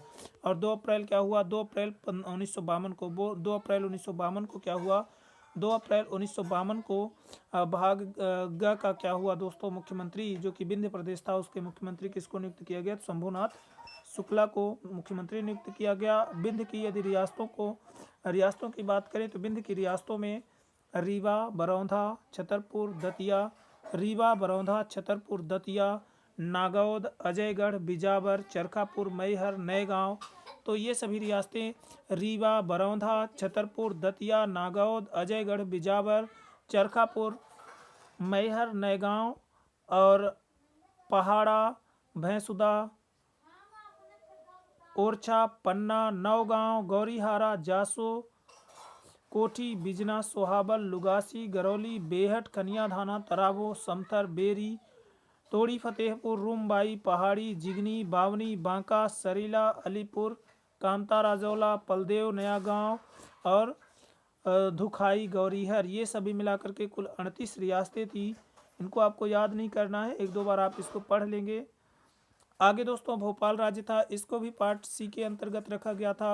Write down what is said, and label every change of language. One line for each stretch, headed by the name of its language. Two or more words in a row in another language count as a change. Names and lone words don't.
Hindi: और 2 अप्रैल क्या हुआ, 2 अप्रैल 1952 को 2 अप्रैल 1952 को क्या हुआ, 2 अप्रैल 1952 को भाग ग का क्या हुआ दोस्तों, मुख्यमंत्री जो कि विंध्य प्रदेश था उसके मुख्यमंत्री किसको नियुक्त किया गया, शंभूनाथ शुक्ला को मुख्यमंत्री नियुक्त किया गया। विंध्य की यदि रियासतों की बात करें तो विंध्य की रियासतों में रीवा, बरौंधा, छतरपुर, दतिया, रीवा, बरौंधा, छतरपुर, दतिया, नागौद, अजयगढ़, बिजावर, चरखापुर, मैहर, नएगांव, तो ये सभी रियासतें रीवा, बरौंधा, छतरपुर, दतिया, नागौद, अजयगढ़, बिजावर, चरखापुर, मैहर, नएगांव और पहाड़ा, भैंसुदा, ओरछा, पन्ना, नौगांव, गौरीहारा, जासो, कोठी, बिजना, सोहाबल, लुगासी, गरौली, बेहट, कनियाधाना, तराबो, समथर, बेरी, तोड़ी, फतेहपुर, रूमबाई, पहाड़ी, जिगनी, बावनी, बांका, सरीला, अलीपुर, कामता, राजौला, पलदेव, नया गांव और धुखाई, गौरीहर, ये सभी मिलाकर के कुल 38 रियासतें थी। इनको आपको याद नहीं करना है, एक दो बार आप इसको पढ़ लेंगे। आगे दोस्तों भोपाल राज्य था, इसको भी
English: part C
Hindi: के अंतर्गत रखा गया था।